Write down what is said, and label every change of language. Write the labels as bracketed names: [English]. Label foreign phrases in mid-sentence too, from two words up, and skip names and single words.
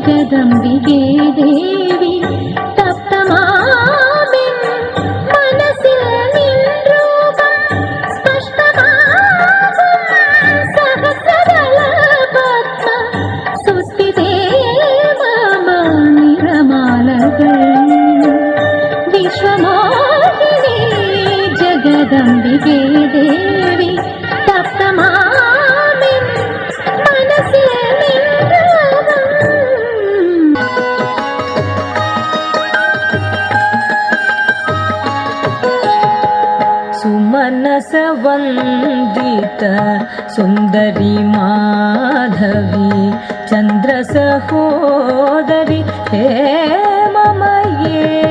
[Malayalam] ജഗദംബികേ ദേവി തപ്തമാവിൻ മനസ്സിൽ നിൻ രൂപം സ്പഷ്ടമാകും സഹസ്രദള പത്മ സുസ്ഥിതേ മമ നിറമാലകൾ വിശ്വമോഹിനി ജഗദംബികേ ദേവി തപ്തമാവിൻ മനസ്സിൽ നിൻ രൂപം [Sanskrit] सुमनस वंदित सुंदरी माधवी चंद्र सहोदरी हे ममये